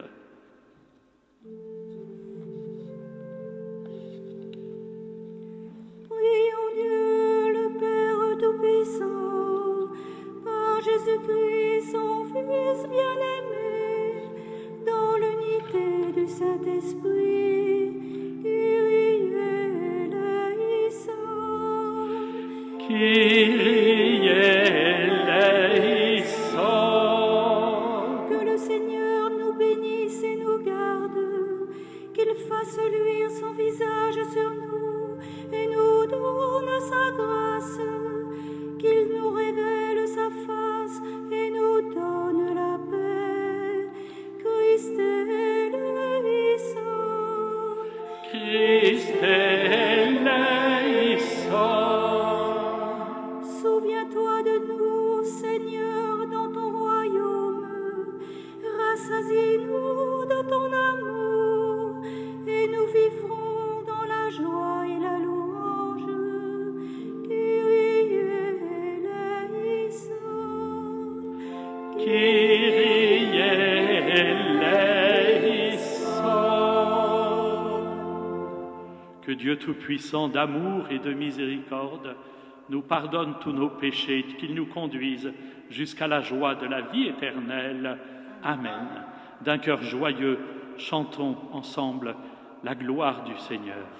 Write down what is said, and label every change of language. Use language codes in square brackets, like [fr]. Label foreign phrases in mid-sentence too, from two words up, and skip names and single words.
[fr] Prions Dieu, le Père Tout-Puissant, par Jésus-Christ, son Fils bien-aimé, dans l'unité du Saint-Esprit, [el] Kyrie eleison. Kyrie eleison. [fr] Que le Seigneur nous bénisse et nous garde, qu'il fasse luire son visage sur nous et nous donne sa grâce, qu'il nous révèle sa face et nous donne la paix. [el] Christ eleison. Christ eleison. [fr] Souviens-toi de nous, Seigneur, dans ton royaume. Rassasie-nous de ton amour et nous vivrons dans la joie et la louange. [el] Kyrie eleison. Kyrie eleison. [fr] Que Dieu Tout-Puissant d'amour et de miséricorde nous pardonne tous nos péchés, qu'il nous conduise jusqu'à la joie de la vie éternelle. Amen. D'un cœur joyeux, chantons ensemble la gloire du Seigneur.